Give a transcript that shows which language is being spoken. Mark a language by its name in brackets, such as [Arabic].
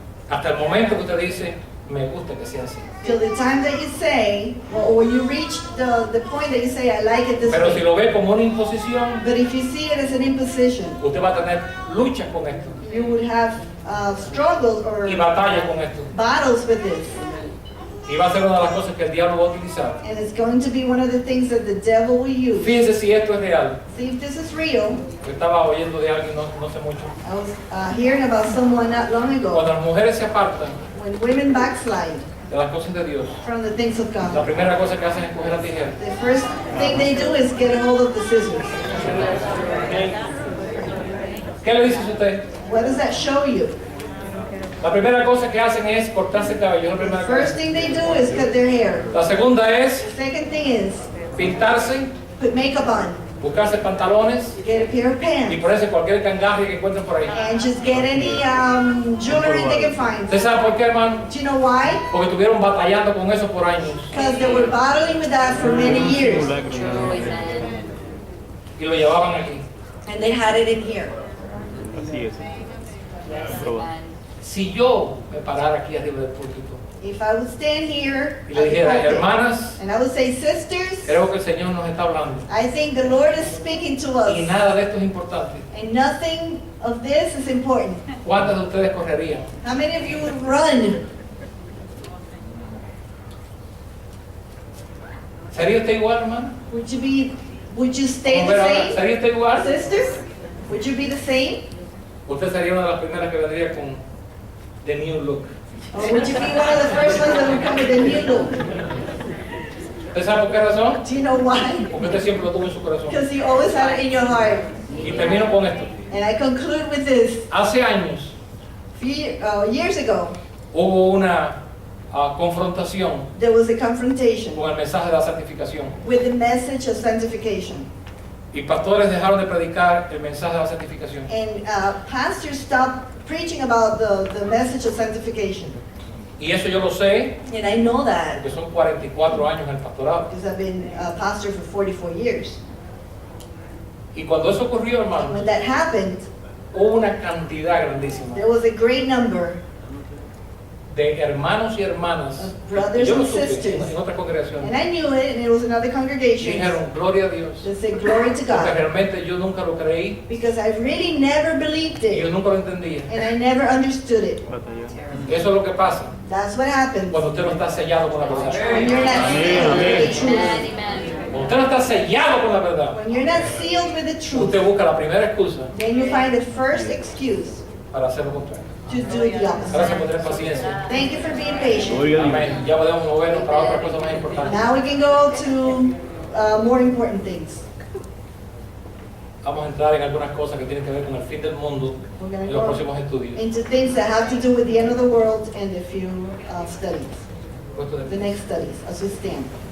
[Spanish] Hasta el momento que usted dice, me gusta que sea así. [English] till the time that you say, or when you reach the point that you say, I like it this [Spanish] Pero si [English] way. [Spanish] lo ve como una imposición, [English] But if you see it as an imposition, [Spanish] usted va a tener luchas con esto [English] you would have struggles or [Spanish] y batallas con esto. [English] battles with this. [Spanish] Y va a ser una de las cosas que el diablo va a utilizar. [English] And it's going to be one of the things that the devil will use. [Spanish] Fíjense si esto es real. [English] See if this is real. [Spanish] Yo estaba oyendo de alguien no sé mucho. [English] I was hearing about someone not long [Spanish] Cuando [English] ago, [Spanish] las mujeres se apartan [English] when women backslide [Spanish] de las cosas de Dios, [English] from the things of [Spanish] la [English] God. [Spanish] primera cosa que hacen es coger la tijera. [English] The first thing they do is get a hold of the scissors. [Spanish] ¿Qué le dice usted? [English] What does that show you? [Spanish] La primera cosa que hacen es cortarse el cabello. La [English] The [Spanish] primera [English] first [Spanish] cosa. [English] thing they do is cut their hair. [Spanish] La segunda es [English] The second thing is [Spanish] pintarse, [English] put makeup on, [Spanish] buscarse pantalones [English] get a pair of [Spanish] y [English] pants, [Spanish] ponerse cualquier cangaje que encuentren por ahí. [English] and just get any jewelry they can find. [Spanish] ¿Usted sabe por qué, hermano? [English] Do you know why? [Spanish] Porque estuvieron batallando con eso por años. [English] Because they were battling with that for many years, True, amen. [Spanish] Y lo llevaban aquí. [English] and they had it in here. [Spanish] Así es. [English] Yes, [Spanish] Todo. [English] amen. [Spanish] Si yo me parara aquí arriba del púlpito [English] If I would stand here [Spanish] y [English] at [Spanish] le [English] the [Spanish] dijera, [English] pulpit, [Spanish] hermanas, [English] and I would say, sisters, [Spanish] creo que el Señor nos está hablando. [English] I think the Lord is speaking to [Spanish] Y [English] us, [Spanish] nada de esto es importante. [English] and nothing of this is important. [Spanish] ¿Cuántas de ustedes correrían? [English] How many of you would run? [Spanish] ¿Sería usted igual, hermano? [English] Would you stay [Spanish] Vamos a ver ahora, [English] the same? [Spanish] ¿sería usted igual? [English] Sisters, would you be the same? [Spanish] Usted sería una de las primeras que vendría con [English] the new look. Or would you be one of the first ones that would come with a new look? [Spanish] ¿Usted sabe por qué razón? [English] Do you know why? [Spanish] Porque usted siempre lo tuvo en su corazón. [English] Because you always had it in your heart. [Spanish] Y termino con esto. [English] And I conclude with this. [Spanish] Hace años [English] Years ago, [Spanish] hubo una confrontación [English] there was a confrontation [Spanish] con el mensaje de la santificación. [English] with the message of sanctification. [Spanish] Y pastores dejaron de predicar el mensaje de la santificación. [English] And pastors stopped preaching about the message of sanctification. [Spanish] Y eso yo lo sé [English] And I know that [Spanish] porque son 44 años en el pastorado. [English] because I've been a pastor for 44 years. [Spanish] Y cuando eso ocurrió, [English] And [Spanish] hermano, [English] when that happened, [Spanish] hubo una cantidad grandísima [English] there was a great number [Spanish] de hermanos y hermanas. [English] of brothers [Spanish] Yo lo [English] and [Spanish] supe [English] sisters. [Spanish] en otras congregaciones. [English] And I knew it, and it was another [Spanish] Y [English] congregation. [Spanish] dijeron, gloria a Dios. [English] They said, glory to [Spanish] Porque [English] God. [Spanish] realmente yo nunca lo creí [English] Because I really never believed [Spanish] y yo [English] it. [Spanish] nunca lo entendía. [English] And I never understood it. [Spanish] Eso es lo que pasa [English] That's what happens [Spanish] cuando usted no está sellado con la verdad. [English] when you're not sealed with the truth. Amen, amen. [Spanish] Cuando usted no está sellado con la verdad, [English] When you're not sealed with the truth, [Spanish] usted busca la primera excusa [English] then you find the first excuse [Spanish] para hacer lo contrario. [English] to do it the [Spanish] Gracias [English] opposite. [Spanish] por tener paciencia. [English] Thank you for being patient. [Spanish] Amén. Ya podemos movernos para otra cosa más importante. [English] Now we can go to more important things. Vamos a entrar en algunas cosas que tienen que ver con el fin del mundo We're going to [Spanish] los [English] go [Spanish] próximos estudios. [English] into things that have to do with the end of the world and a few studies, [Spanish] Puesto de [English] the next studies, as we stand.